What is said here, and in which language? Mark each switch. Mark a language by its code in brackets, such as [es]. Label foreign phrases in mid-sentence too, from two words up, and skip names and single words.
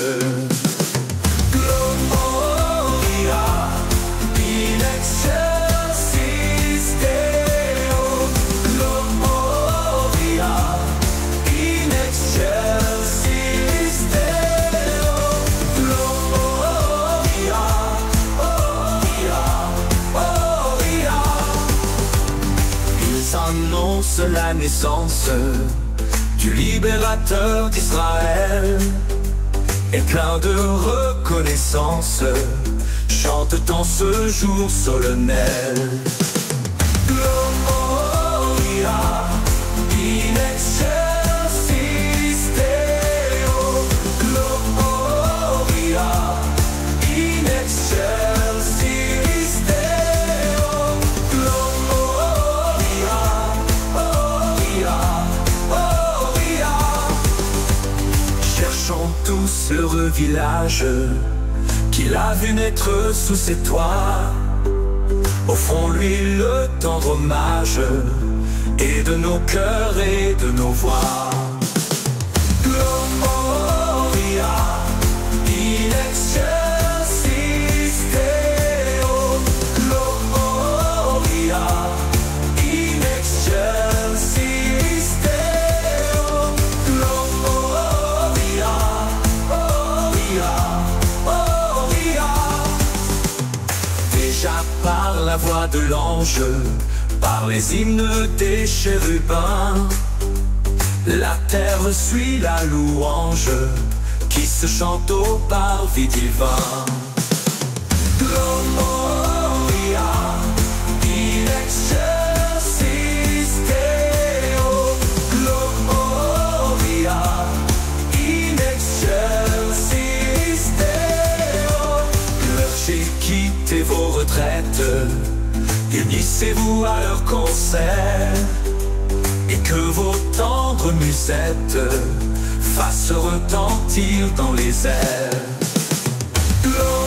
[la] Gloria in excelsis Deo, Gloria in excelsis Deo, Gloria. [fr] Annonce la naissance du libérateur d'Israël, et plein de reconnaissance chante en ce jour solennel. [la] Gloria in excelsis Deo, Gloria in excelsis Deo, [fr] tous heureux village qu'il a vu naître sous ses toits. Offrons-lui le tendre hommage, et de nos cœurs et de nos voix. [la] Gloria in excelsis Deo, Gloria in excelsis Deo, Gloria. [fr] Déjà par la voix de l'ange, par les hymnes des chérubins, la terre suit la louange qui se chante au parvis divin. [la] Gloria in excelsis Deo, Gloria in excelsis Deo. [fr] Clergés, quittez vos retraites, unissez-vous à leur concert, et que vos tendres musettes fasse retentir dans les airs.